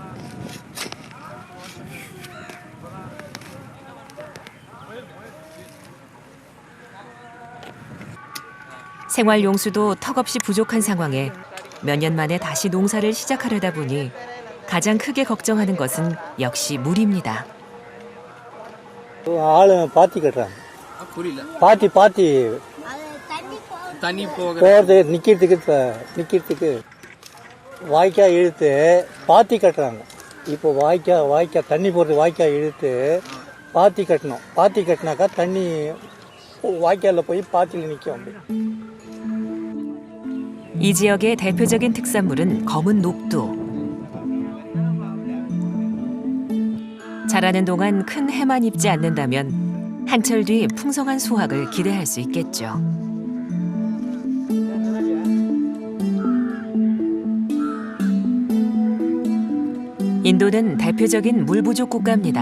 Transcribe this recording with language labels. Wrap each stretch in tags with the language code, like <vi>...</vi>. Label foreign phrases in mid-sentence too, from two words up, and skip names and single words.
<ko>생활용수도 턱없이 부족한 상황에 몇 년 만에 다시 농사를 시작하려다 보니 가장 크게 걱정하는 것은 역시 물입니다.</ko> <ta>ஆளு பாத்தி கட்டுறாங்க. பாத்தி தண்ணி போகிறது நிற்கிறதுக்கு வாய்க்கால் இழுத்து பாத்தி கட்டுறாங்க. இப்போ வாய்க்கால் தண்ணி போகிறது வாய்க்கால் இழுத்து பாத்தி கட்டணும். பாத்தி கட்டினாக்கா தண்ணி வாய்க்காலில் போய் பாத்தியில் நிற்கும்.</ta> <ko>이 지역의 대표적인 특산물은 검은 녹두. 자라는 동안 큰 해만 입지 않는다면 한철 뒤 풍성한 수확을 기대할 수 있겠죠. 인도는 대표적인 물 부족 국가입니다.</ko>